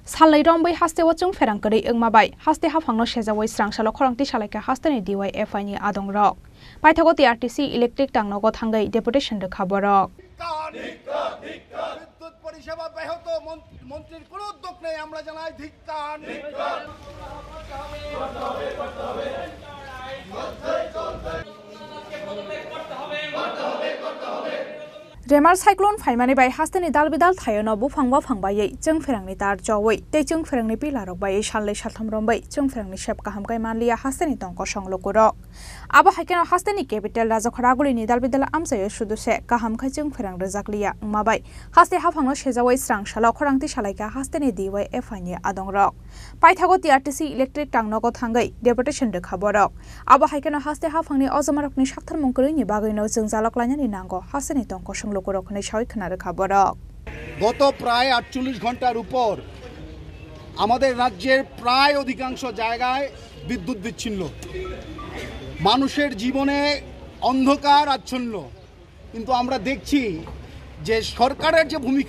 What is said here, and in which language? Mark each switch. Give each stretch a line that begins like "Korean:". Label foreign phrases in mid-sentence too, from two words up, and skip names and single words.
Kok Borok: Salai rombai haste wachung ferangkari engmabai haste hafangno sejawai srangsalo khorangti salaika hasteni DYFI ni adong rok paithago TRTC electric tangnogo thangai deputation de khaborok
Bangla: বিদ্যুৎ পরিষেবা ব্যাহত মন্ত্রীর কোনো উদ্যোগ নেই আমরা জানাই ধিক্কার
Kok Borok: Remar cyclone faimani bai hasteni dalbidal thayono bufangba phangbai chung ferangni tar jowai tei chung ferangni pilarok bai sallai satham rombai chung ferangni shep kaham kai manliya hasteni tongko songlokurok abo haikeno hasteni capital rajakhoraguli ni dalbidal amsayo suduse kaham khai chung ferang rejakliya mabai haste hafangno sejawai srang sala khorangti salaika hasteni DYFI ni adongrok paithago TRTC electric tangnogo thangai deputation de khaborok abo haikeno haste hafangni ojomarokni sakthar mungkuri ni bagino chung jaloklainani nango hasteni tongko
Bangla: গত প্রায় 48 ঘন্টার উপর আমাদের রাজ্যের প্রায় অধিকাংশ জায়গায় বিদ্যুৎ বিচ্ছিন্ন মানুষের জীবনে অন্ধকার আচ্ছন্ন কিন্তু আমরা দেখছি যে সরকারের যে ভূমিকা